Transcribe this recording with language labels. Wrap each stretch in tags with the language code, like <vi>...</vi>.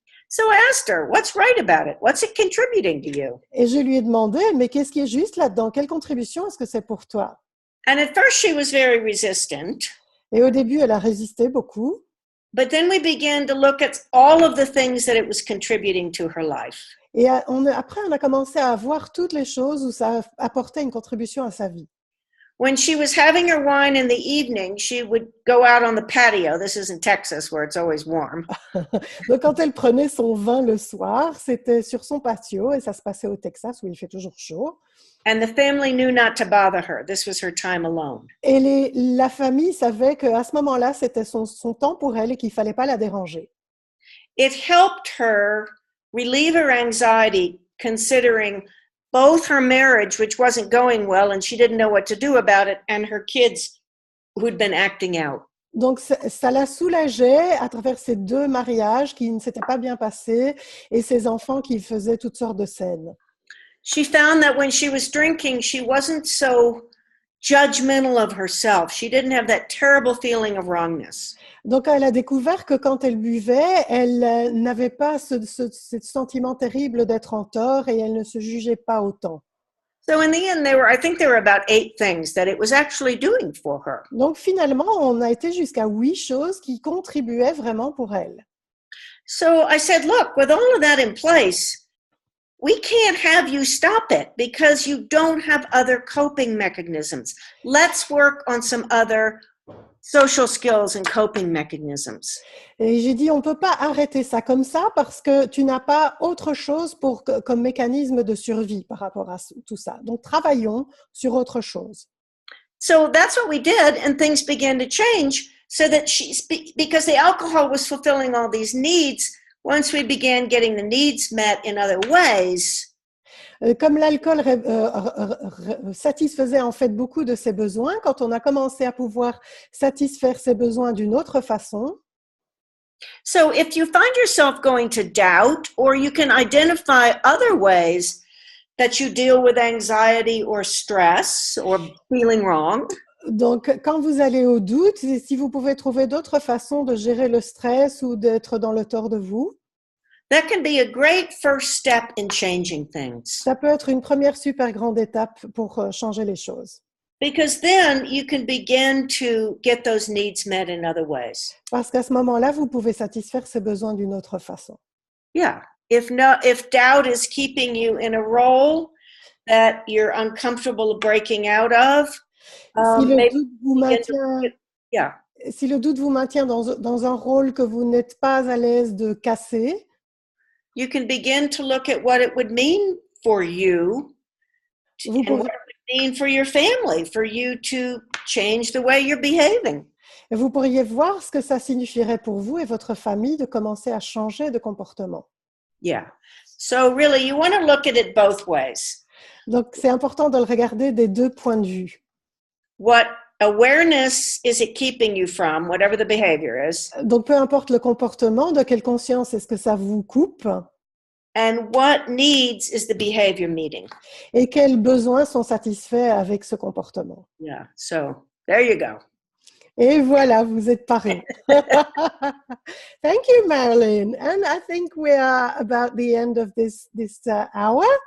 <en>So I asked her, what's right about it? What's it contributing to you?</en> <fr>Et je lui ai demandé, mais qu'est-ce qui est juste là-dedans? Quelle contribution est-ce que c'est pour toi?</fr> <en>And at first she was very resistant.</en> <fr>Et au début, elle a résisté beaucoup.</fr> <en>But then we began to look at all of the things that it was contributing to her life.</en> <fr>Et après, on a commencé à voir toutes les choses où ça apportait une contribution à sa vie.</fr> <en>when she was having her wine in the evening, she would go out on the patio. This is in Texas where it's always warm.</en> <fr>Donc, quand elle prenait son vin le soir, c'était sur son patio et ça se passait au Texas où il fait toujours chaud.</fr> <en>And the family knew not to bother her. This was her time alone.</en> <fr>Et la famille savait qu'à ce moment-là, c'était son temps pour elle et qu'il ne fallait pas la déranger.</fr> <en>It helped her relieve her anxiety, considering both her marriage, which wasn't going well, and she didn't know what to do about it, and her kids who'd been acting out.</en> <fr>Donc, ça la soulageait à travers ces deux mariages qui ne s'étaient pas bien passés et ses enfants qui faisaient toutes sortes de scènes.</fr> <en>She found that when she was drinking, she wasn't so judgmental of herself. She didn't have that terrible feeling of wrongness.</en> <fr>Donc, elle a découvert que quand elle buvait, elle n'avait pas ce sentiment terrible d'être en tort et elle ne se jugeait pas autant.</fr> <en>So in the end, I think there were about 8 things that it was actually doing for her.</en> <fr>Donc, finalement, on a été jusqu'à 8 choses qui contribuaient vraiment pour elle.</fr> <en>So I said, look, with all of that in place, we can't have you stop it because you don't have other coping mechanisms. Let's work on some other social skills and coping mechanisms.</en> <fr>Et j'ai dit, on ne peut pas arrêter ça comme ça parce que tu n'as pas autre chose comme mécanisme de survie par rapport à tout ça. Donc, travaillons sur autre chose.</fr> <en>So that's what we did, and things began to change so that because the alcohol was fulfilling all these needs, once we began getting the needs met in other ways,</en> <fr>comme l'alcool satisfaisait en fait beaucoup de ses besoins, quand on a commencé à pouvoir satisfaire ses besoins d'une autre façon.</fr> <en>So if you find yourself going to doubt, or you can identify other ways that you deal with anxiety or stress or feeling wrong.</en> <fr>Donc, quand vous allez au doute, si vous pouvez trouver d'autres façons de gérer le stress ou d'être dans le tort de vous,</fr> <en>that can be a great first step in changing things.</en> <fr>Ça peut être une première super grande étape pour changer les choses.</fr> <en>Because then you can begin to get those needs met in other ways.</en> <fr>Parce qu'à ce moment-là, vous pouvez satisfaire ces besoins d'une autre façon.</fr> <en>Yeah. If doubt is keeping you in a role that you're uncomfortable breaking out of,</en> <fr>si le doute vous maintient,</fr> <en>yeah.</en> <fr>Si le doute vous maintient dans un rôle que vous n'êtes pas à l'aise de casser,</fr> <en>you can begin to look at what it would mean for you and what it would mean for your family, for you to change the way you're behaving.</en> <fr>Vous pourriez voir ce que ça signifierait pour vous et votre famille de commencer à changer de comportement.</fr> <en>Yeah. So really, you want to look at it both ways.</en> <fr>Donc, c'est important de le regarder des deux points de vue.</fr> <en>What awareness is it keeping you from, whatever the behavior is?</en> <fr>Donc, peu importe le comportement, de quelle conscience est-ce que ça vous coupe?</fr> <en>And what needs is the behavior meeting?</en> <fr>Et quels besoins sont satisfaits avec ce comportement?</fr> <en>Yeah. So there you go.</en> <fr>Et voilà, vous êtes parés.</fr> <en>Thank you, Marilyn. And I think we are about the end of this hour.</en>